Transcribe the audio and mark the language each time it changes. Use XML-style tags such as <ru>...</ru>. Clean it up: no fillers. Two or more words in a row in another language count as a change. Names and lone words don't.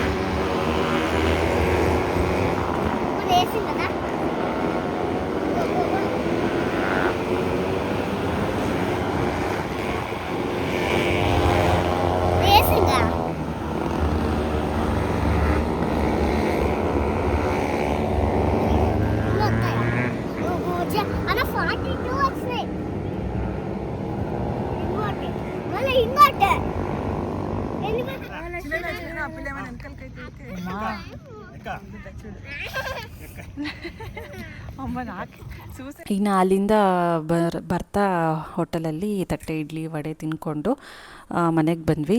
<te>రేసింగ్ కదా రేసింగ్ అన్న 42 వచ్చినాయి ఇంకోటి మళ్ళీ ఇంకోటి</te> <kn>ಇನ್ನು ಅಲ್ಲಿಂದ ಬರ್ತಾ ಹೋಟೆಲಲ್ಲಿ ತಟ್ಟೆ ಇಡ್ಲಿ ವಡೆ ತಿಂದ್ಕೊಂಡು ಮನೆಗೆ ಬಂದ್ವಿ.</kn>